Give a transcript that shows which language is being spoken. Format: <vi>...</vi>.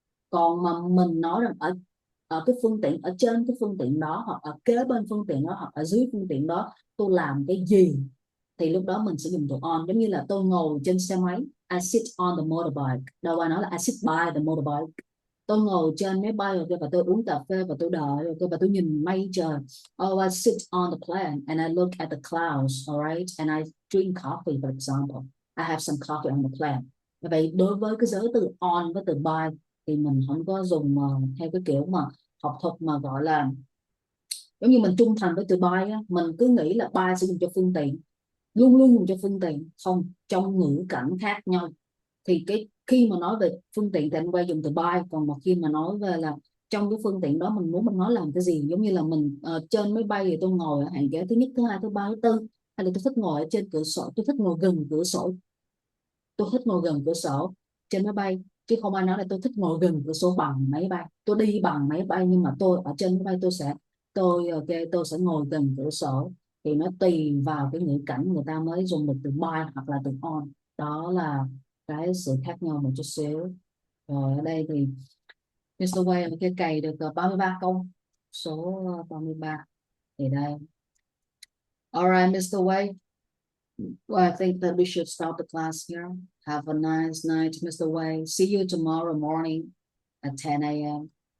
<vi>Còn mà mình nói rằng ở cái phương tiện, ở trên cái phương tiện đó, hoặc ở kế bên phương tiện đó, hoặc ở dưới phương tiện đó tôi làm cái gì, thì lúc đó mình sẽ dùng từ on. Giống như là tôi ngồi trên xe máy,</vi> <en>I sit on the motorbike,</en> <vi>đâu ai nói là</vi> <en>I sit by the motorbike.</en> <vi>Tôi ngồi trên máy bay rồi, và tôi uống cà phê và tôi đợi rồi, và tôi nhìn mây trời.</vi> <en>Oh, I sit on the plane and I look at the clouds, alright, and I drink coffee, for example. I have some coffee on the plane.</en> <vi>Vậy đối với cái giới từ on với từ by thì mình không có dùng theo cái kiểu mà học thuật mà gọi là giống như mình trung thành với từ by á. Mình cứ nghĩ là by sẽ dùng cho phương tiện, luôn luôn dùng cho phương tiện. Không, trong ngữ cảnh khác nhau. Thì cái khi mà nói về phương tiện thì anh quay dùng từ by, còn mà khi mà nói về là trong cái phương tiện đó mình muốn mình nói làm cái gì, giống như là mình trên máy bay thì tôi ngồi ở hàng ghế thứ nhất, thứ hai, thứ ba, thứ tư, hay là tôi thích ngồi ở trên cửa sổ, tôi thích ngồi gần cửa sổ, tôi thích ngồi gần cửa sổ trên máy bay. Chứ không ai nói là tôi thích ngồi gần cửa sổ bằng máy bay. Tôi đi bằng máy bay nhưng mà tôi ở trên máy bay ok, tôi sẽ ngồi gần cửa sổ. Thì nó tùy vào cái ngữ cảnh người ta mới dùng được từ by hoặc là từ on. Đó là cái sự khác nhau một chút xíu. Rồi ở đây thì Mr. Way cái cày được 33 câu, số 33 thì đây.</vi> <en>Alright, Mr. Way. Well, I think that we should stop the class here. Have a nice night, Mr. Wei. See you tomorrow morning at 10 a.m.</en>